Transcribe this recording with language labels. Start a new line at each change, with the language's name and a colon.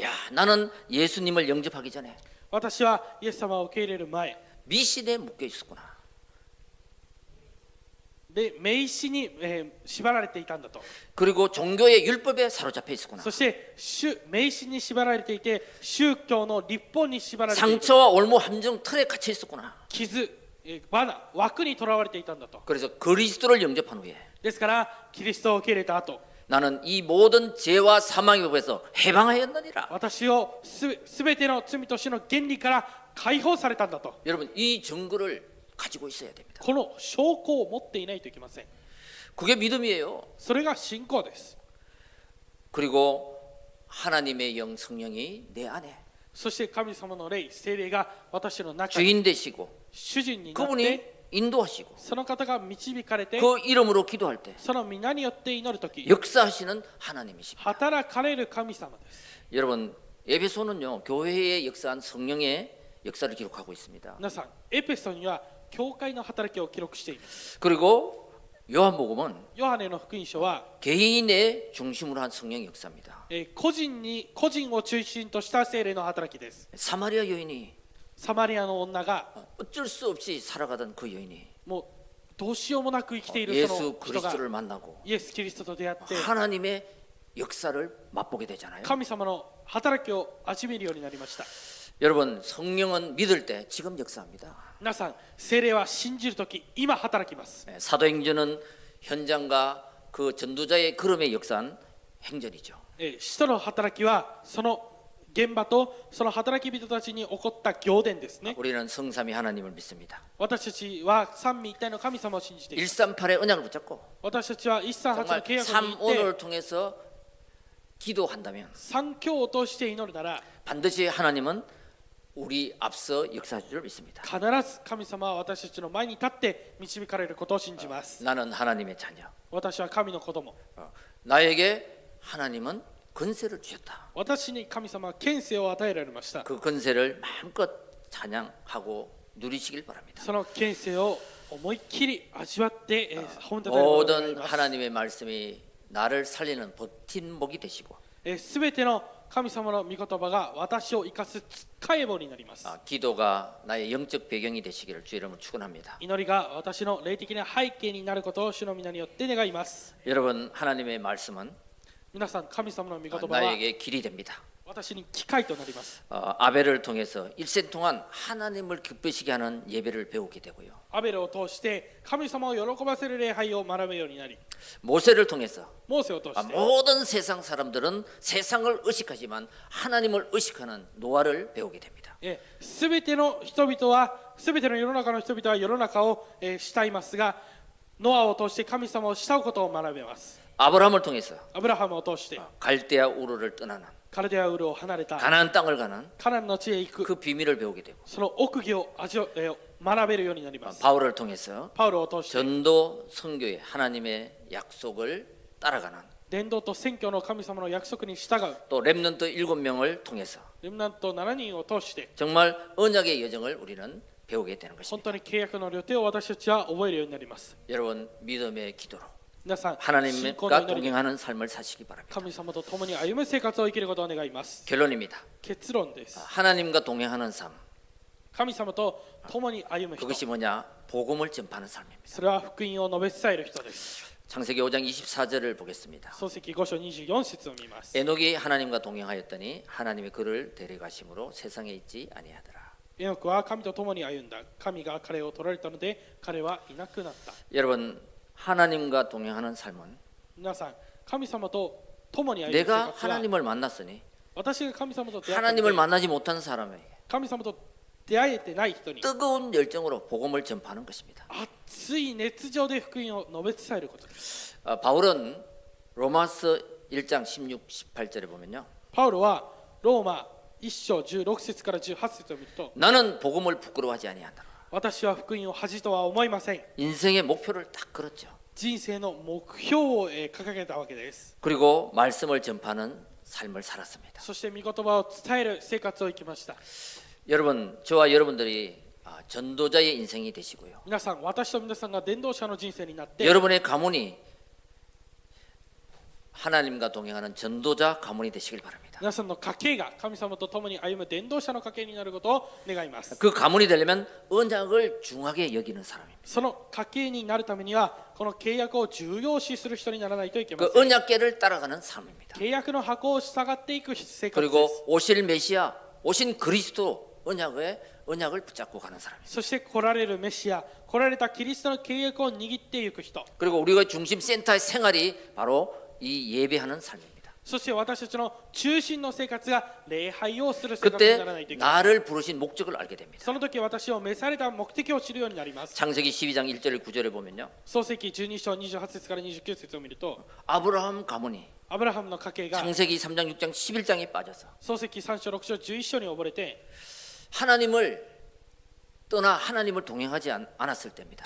Korean: 야, 나는 예수님을 영접하기 전에
Japanese: 私はイエス様を受け入れる前
Korean: 미신에 묶여 있었구나.
Japanese: で迷信に、縛られていたんだと
Korean: 그리고 종교의 율법에 사로잡혀 있었구나.
Japanese: そして迷信に縛られていて宗教の立法に縛られている
Korean: 상처와 올무 함정 틀에 갇혀 있었구나.
Japanese: 傷、罠枠にとらわれていたんだと
Korean: 그래서 그리스도를 영접한 후에
Japanese: ですからキリストを受け入れた後
Korean: 나는 이 모든 죄와 사망의 법에서 해방하였느니라.
Japanese: 私をすべての罪と死の原理から解放されたんだと
Korean: 여러분 이 증거를 가지고 있어야 됩니다.
Japanese: この証拠を持っていないといけません
Korean: 그게 믿음이에요.
Japanese: それが信仰です
Korean: 그리고 하나님의 영 성령이 내 안에
Japanese: そして神様の霊聖霊が私の中に
Korean: 주인 되시고
Japanese: 主人になっ
Korean: 그분이
Japanese: て
Korean: 인도하시고
Japanese: その方が導かれて
Korean: 그 이름으로 기도할 때
Japanese: その皆によって祈るとき
Korean: 역사하시는 하나님이십니다.
Japanese: 働かれる神様です
Korean: 여러분 에베소는요 교회에 역사한 성령의 역사를 기록하고 있습니다.
Japanese: 皆さんエペソには教会の働きを記録しています
Korean: 그리고 요한복음은
Japanese: ヨハネの福音書は
Korean: 개인의 중심으로 한 성령 역사입니다.
Japanese: 個人を中心とした聖霊の働きです
Korean: 사마리아 여인이
Japanese: サマリアの女が
Korean: 어쩔 수 없이 살아가던 그 여인이
Japanese: もうどうしようもなく生きているそ
Korean: 예수
Japanese: の人が
Korean: 그리스도를 만나고
Japanese: イエス・キリストと出会って
Korean: 하나님의 역사를 맛보게 되잖아요.
Japanese: 神様の働きを味見るようになりました
Korean: 여러분 성령은 믿을 때 지금 역사합니다.
Japanese: 皆さん聖霊は信じるとき今働きます
Korean: 사도행전은 현장과 그 전도자의 걸음의 역사한 행전이죠.
Japanese: 使徒の働きはその現場とその働き人たちに起こった行伝ですね
Korean: 우리는 성삼위 하나님을 믿습니다.
Japanese: 私たちは三位一体の神様を信じています
Korean: 138의 언약을 붙잡고
Japanese: 私たちは138の
Korean: 정말
Japanese: 契約に行って
Korean: 3오를 통해서 기도한다면
Japanese: 三教を通して祈るなら
Korean: 반드시 하나님은 우리 앞서 역사할 줄 믿습니다.
Japanese: 必ず神様は私たちの前に立って導かれることを信じます
Korean: 나는 하나님의 자녀.
Japanese: 私は神の子供
Korean: 나에게 하나님은 권세를 주셨다.
Japanese: 私に神様は権勢を与えられました
Korean: 그 권세를 마음껏 찬양하고 누리시길 바랍니다.
Japanese: その権勢を思いっきり味わって褒めたたえることがあり
Korean: 모든
Japanese: ます
Korean: 하나님의 말씀이 나를 살리는 버팀목이 되시고
Japanese: すべての神様の御言葉が私を生かすつっかえ棒になります
Korean: 기도가 나의 영적 배경이 되시기를 주 이름으로 축원합니다.
Japanese: 祈りが私の霊的な背景になることを主の皆によって願います
Korean: 여러분 하나님의 말씀은
Japanese: 皆さん神様の御言葉は
Korean: 나에게 길이 됩니다.
Japanese: 私に機会となります。
Korean: 아벨을 통해서 일생 동안 하나님을 기쁘시게 하는 예배를 배우게 되고요.
Japanese: アベルを通して神様を喜ばせる礼拝を学ぶようになり、
Korean: 모세를 통해서
Japanese: モーセを通して
Korean: 모든 세상 사람들은 세상을 의식하지만 하나님을 의식하는 노아를 배우게 됩니다.
Japanese: すべての人々は、すべての世の中の人々は世の中を慕いますが、ノアを通して神様を慕うことを学べます。
Korean: 아브라함을 통해서
Japanese: アブラハムを通して
Korean: 갈대아 우르를 떠나는
Japanese: カルデアウルを離れた
Korean: 가나안 땅을 가는
Japanese: カナンの地へ行く
Korean: 그 비밀을 배우게 되고
Japanese: その奥義を学べるようになります。
Korean: 바울을 통해서
Japanese: パウロを通して
Korean: 전도 선교의 하나님의 약속을 따라가는
Japanese: 伝道と宣教の神様の約束に従う
Korean: 또 렘넌트 7명을 통해서
Japanese: レムナント7人を通して
Korean: 정말 언약의 여정을 우리는 배우게 되는
Japanese: 本
Korean: 것입니다.
Japanese: 当に契約の旅程を私たちは覚えるようになります。
Korean: 여러분 믿음의 기도로
Japanese: 皆さん、信仰の
Korean: 하나님과
Japanese: 祈りで
Korean: 동행하는 삶을 사시기 바랍니다.
Japanese: 神様と共に歩む生活を生きることを願います。
Korean: 결론입니다.
Japanese: 結論です。
Korean: 하나님과 동행하는 삶
Japanese: 神様と共に歩む人、
Korean: 그것이 뭐냐? 복음을 전파하는 삶입니다.
Japanese: それは福音を述べ伝える人です。
Korean: 창세기 5장 24절을 보겠습니다.
Japanese: 創世記5章24節を見ます。
Korean: 에녹이 하나님과 동행하였더니 하나님이 그를 데려가심으로 세상에 있지 아니하더라.
Japanese: エノクは神と共に歩んだ。神が彼を取られたので彼はいなくなった。
Korean: 여러분 하나님과 동행하는 삶은
Japanese: 皆さん、神様と共に歩む生
Korean: 내가
Japanese: 活は
Korean: 하나님을 만났으니
Japanese: 私が神様と出会ったの
Korean: 하나님을
Japanese: で
Korean: 만나지 못한 사람에게
Japanese: 神様と出会えてない人に
Korean: 뜨거운 열정으로 복음을 전파하는 것입니다.
Japanese: 熱い熱情で福音を述べ伝えることです。
Korean: 바울은 로마서 1장 16, 18절에 보면요.
Japanese: パウロはローマ1章16節から18節を見ると、
Korean: 나는 복음을 부끄러워하지 아니한다.
Japanese: 私は福音を恥とは思いません。
Korean: 인생의 목표를 딱 걸었죠.
Japanese: 人生の目標を掲げたわけです。
Korean: 그리고 말씀을 전파하는 삶을 살았습니다.
Japanese: そして御言葉を伝える生活を生きました。
Korean: 여러분, 저와 여러분들이 전도자의 인생이 되시고요.
Japanese: 皆さん、私と皆さんが伝道者の人生になって、
Korean: 여러분의 가문이 하나님과 동행하는 전도자 가문이 되시길 바랍니다.
Japanese: 皆さんの家系が神様と共に歩む伝道者の家系になることを願います。
Korean: 그 가문이 되려면 언약을 중하게 여기는 사람입니다.
Japanese: その家系になるためには、この契約を重要視する人にならないといけま
Korean: 그
Japanese: せん。
Korean: 언약계를 따라가는 삶입니다.
Japanese: 契約の箱を従っていく生活で
Korean: 그리고
Japanese: す。
Korean: 오실 메시아, 오신 그리스도 언약을 붙잡고 가는 사람입니다.
Japanese: そして来られるメシア、来られたキリストの契約を握っていく人。
Korean: 그리고 우리가 중심 센터의 생활이 바로 이 예배하는 삶입니다.
Japanese: そして私たちの中心の生活が礼拝をする生活に
Korean: 그때
Japanese: ならないといけない。
Korean: 나를 부르신 목적을 알게 됩니다.
Japanese: その時私を召された目的を知るようになります。
Korean: 창세기 12장 1절 9절에 보면요.
Japanese: 創世記12章28節から29節を見ると、
Korean: 아브라함 가문이
Japanese: アブラハムの家系が
Korean: 창세기 3장 6장 11장에 빠져서
Japanese: 創世記3章6章11章に溺れて、
Korean: 하나님을 떠나 하나님을 동행하지 않았을 때입니다.